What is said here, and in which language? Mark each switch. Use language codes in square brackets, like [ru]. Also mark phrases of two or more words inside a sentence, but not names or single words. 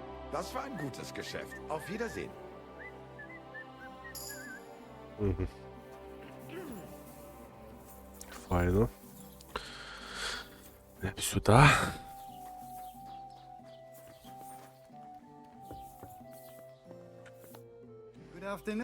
[de] Das war ein gutes Geschäft. Auf Wiedersehen. [uk] Угу. Файно. Сюди. [en] Good afternoon.